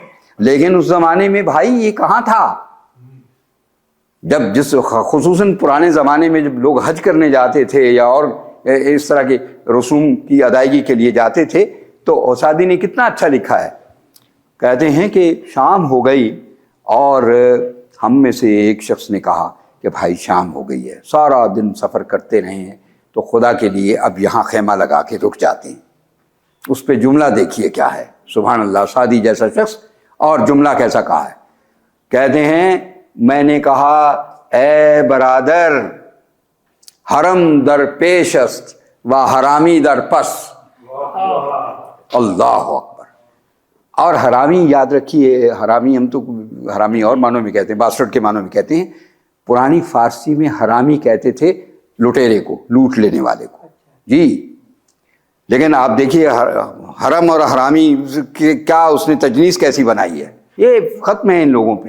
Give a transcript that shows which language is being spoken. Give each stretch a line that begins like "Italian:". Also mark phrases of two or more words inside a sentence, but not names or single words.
Urdu: لیکن اس زمانے میں بھائی یہ کہاں تھا؟ جب خصوصاً پرانے زمانے میں جب لوگ حج کرنے جاتے تھے یا اور اس طرح کے رسوم کی ادائیگی کے لیے جاتے تھے، تو اوسادی نے کتنا اچھا لکھا ہے، کہتے ہیں کہ شام ہو گئی اور ہم میں سے ایک شخص نے کہا کہ بھائی شام ہو گئی ہے، سارا دن سفر کرتے رہے ہیں، تو خدا کے لیے اب یہاں خیمہ لگا کے رک جاتے ہیں۔ اس پہ جملہ دیکھیے کیا ہے،
Arabic: سبحان اللہ،
Urdu: سعدی جیسا شخص، اور جملہ کیسا کہا ہے۔ کہتے ہیں میں نے کہا
Persian: اے برادر، حرم در پیش است و حرامی در پس۔
Arabic: اللہ اکبر۔
Urdu: اور حرامی یاد رکھیے، حرامی ہم تو حرامی اور معنوں میں کہتے ہیں، باسٹرڈ کے معنوں میں کہتے ہیں، پرانی فارسی میں حرامی کہتے تھے لٹیرے کو، لوٹ لینے والے کو، جی۔ لیکن آپ دیکھیے حرم اور حرامی کیا اس نے تجنیس کیسی بنائی ہے، یہ ختم ہے ان لوگوں پہ۔